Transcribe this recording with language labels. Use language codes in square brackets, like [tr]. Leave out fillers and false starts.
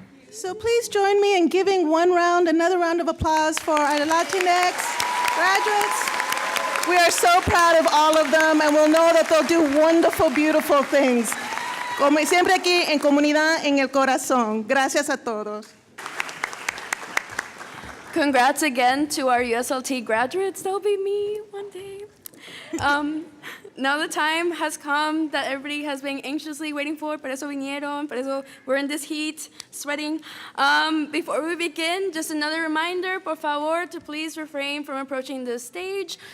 [en] So please join me in giving another round of applause for our Latinx graduates. We are so proud of all of them, and we'll know that they'll do wonderful, beautiful things. [es] Como siempre aquí en comunidad, en el corazón. Gracias a todos. [en] Congrats again to our USLT graduates. That'll be me one day. now the time has come that everybody has been anxiously waiting for. [es] Por eso vinieron, por eso [en] we're in this heat, sweating. Before we begin, just another reminder, [es] por favor, [en] to please refrain from approaching the stage.